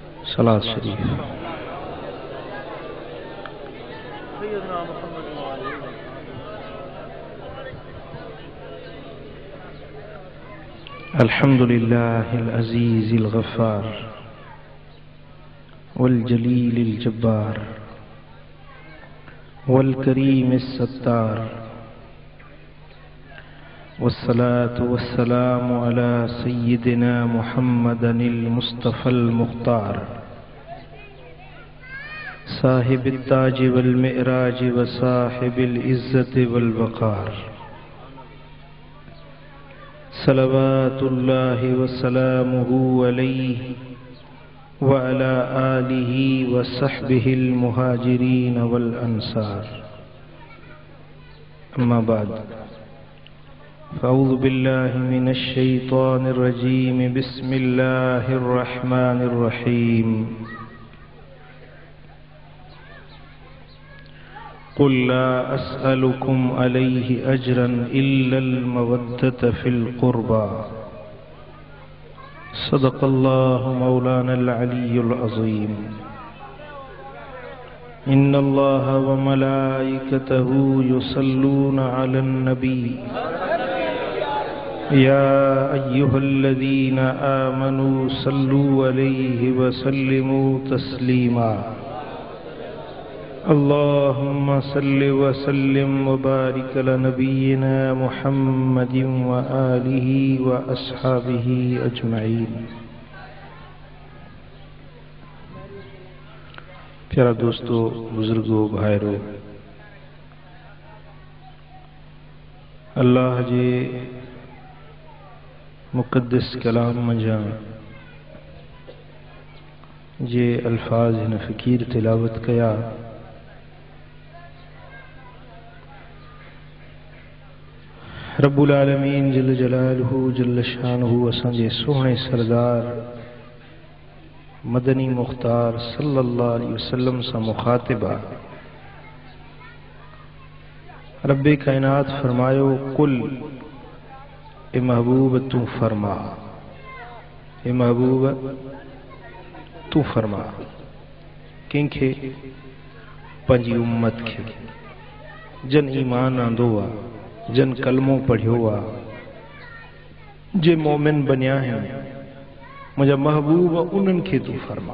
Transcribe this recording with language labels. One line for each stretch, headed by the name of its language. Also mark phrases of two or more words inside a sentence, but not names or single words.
Arabic: صلاة شريف. الحمد لله العزيز الغفار والجليل الجبار والكريم الستار والصلاة والسلام على سيدنا محمد المصطفى المختار صاحب التاج والمعراج وصاحب العزة والوقار صلوات الله وسلامه عليه وعلى آله وصحبه المهاجرين والأنصار. أما بعد فأعوذ بالله من الشيطان الرجيم بسم الله الرحمن الرحيم. قل لا أسألكم عليه أجرا إلا المودة في القربى. صدق الله مولانا العلي العظيم. إن الله وملائكته يصلون على النبي يا أيها الذين آمنوا صلوا عليه وسلموا تسليما. اللهم صل وسلم وبارك على نبينا محمد وآله وأصحابه أجمعين.
Sindhi: प्यारा दोस्तों, बुजुर्गों, भाइरों, अल्लाह जे मुक़द्दस कलाम मंझा जे अल्फाज हिन फ़कीर तिलावत कया,
Arabic: رب العالمين جل جلاله جل شانه
Sindhi: असांजे सोहणे सरदार मदनी मुख्तार
Arabic: صلى الله عليه وسلم
Sindhi: सां मुखातिबा। रब्बे कायनात फरमायो, कुल ए महबूब तू फरमा, ए महबूब तू फरमा कंहिंखे पंहिंजी उम्मत खे जन ईमान आंदो आ, जन कलमो पढ़ियो आ, जे मोमिन बनिया आहिनि, मुंहिंजा महबूब उन्हनि खे तू फरमा।